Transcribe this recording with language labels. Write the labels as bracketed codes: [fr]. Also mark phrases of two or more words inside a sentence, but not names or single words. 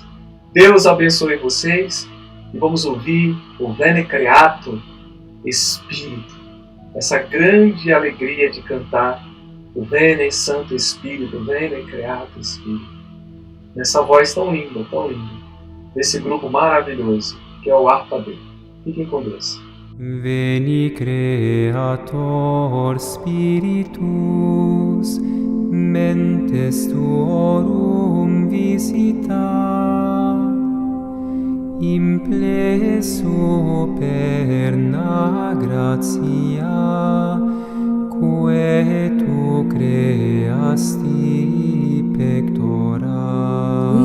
[pt] Deus abençoe vocês e vamos ouvir o Veni Creator, Espírito. Essa grande alegria de cantar o Veni Santo Espírito, Veni Creator Espírito. Nessa voz tão linda, desse grupo maravilhoso que é o Harpa Dei. Fiquem com Deus. [la] Veni Creator Spiritus, mentes tuorum visita, implesso perna gratia, quae tu creasti pectora.